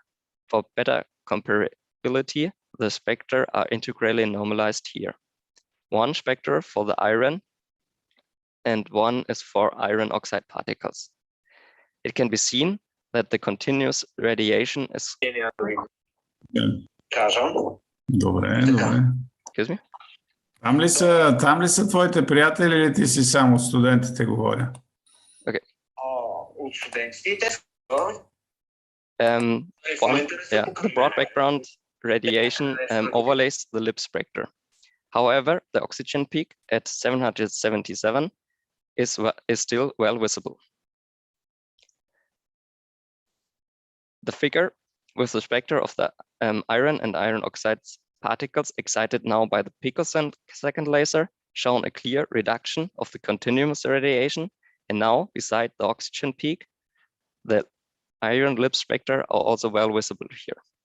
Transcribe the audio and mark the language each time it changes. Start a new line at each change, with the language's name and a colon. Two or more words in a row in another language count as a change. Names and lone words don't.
English: For better comparability, the spectra are integrally normalized here. One spectra for the iron and one is for iron oxide particles. It can be seen that the continuous radiation is...
Bulgarian: Добре, добре.
English: Excuse me?
Bulgarian: Там ли са твоите приятели или ти си само от студентите говоря?
English: Okay.
Bulgarian: От студентите.
English: The broad background radiation overlays the lip spectra. However, the oxygen peak at 777 is still well visible. The figure with the spectra of the iron and iron oxide particles excited now by the picosecond laser shown a clear reduction of the continuous radiation, and now beside the oxygen peak, the iron lip spectra are also well visible here.